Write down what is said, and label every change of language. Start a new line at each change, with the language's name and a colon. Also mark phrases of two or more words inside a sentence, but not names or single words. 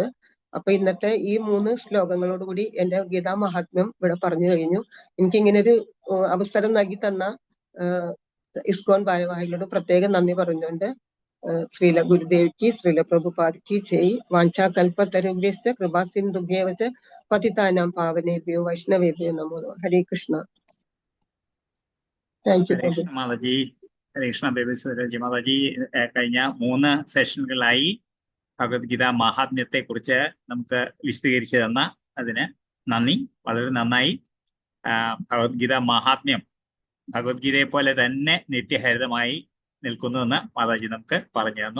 Malayalam: അപ്പൊ ഇന്നത്തെ ഈ 3 ശ്ലോകങ്ങളോടുകൂടി എന്റെ ഗീതാ മഹാത്മ്യം ഇവിടെ പറഞ്ഞു കഴിഞ്ഞു. എനിക്കിങ്ങനെ ഒരു അവസരം നൽകി തന്ന ഇസ്കോൺ ഭാരവാഹികളോട് പ്രത്യേകം നന്ദി പറഞ്ഞുകൊണ്ട് ശ്രീല ഗുരുദേവ്ക്ക്, ശ്രീല പ്രഭുപാദ്ക്ക് ജയ്.
Sanskrit: വാഞ്ചാകൽപതരുഭ്യശ്ച കൃപാസിന്ധുഭ്യേവ ച പതിതാനാം പാവനേഭ്യോ വൈഷ്ണവേഭ്യോ നമോ നമഃ. ഹരേ കൃഷ്ണ.
English: thank you
Malayalam: ഹരേ പ്രഭു. കൃഷ്ണ മാതാജി. ഹരേ കൃഷ്ണ ബേബി സുരജി മാതാജി. കഴിഞ്ഞ 3 സെഷനുകളായി ഭഗവത്ഗീത മഹാത്മ്യത്തെ കുറിച്ച് നമുക്ക് വിശദീകരിച്ചു തന്ന അതിന് നന്ദി. വളരെ നന്നായി. ഭഗവത്ഗീത മഹാത്മ്യം ഭഗവത്ഗീതയെ പോലെ തന്നെ നിത്യഹരിതമായി നിൽക്കുന്നുവെന്ന് മാതാജി നമുക്ക് പറഞ്ഞു തന്നു.